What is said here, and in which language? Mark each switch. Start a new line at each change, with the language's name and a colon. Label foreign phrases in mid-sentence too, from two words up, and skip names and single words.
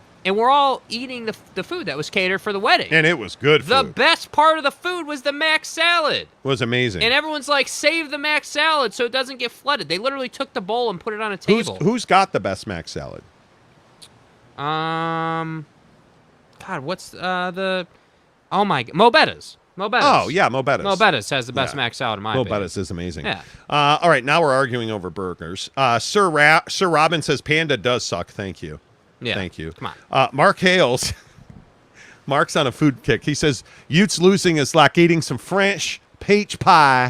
English: And we're all eating the food that was catered for the wedding. and it was good The food. best part of the food was the Mac salad. It was amazing. And everyone's like, save the Mac salad so it doesn't get flooded. They literally took the bowl and put it on a table. Who's got the best mac salad? God, what's Mo Betta's. Mo Betta's. Oh, yeah, Mo Betta's. Mo Betta's has the best Yeah. Mac salad in my Mo opinion. Betta's is amazing. Yeah. All right, now we're arguing over burgers. Sir Robin says Panda does suck. Thank you. Yeah. Thank you. Come on. Mark Hales. Mark's on a food kick. He says Utes losing is like eating some French peach pie.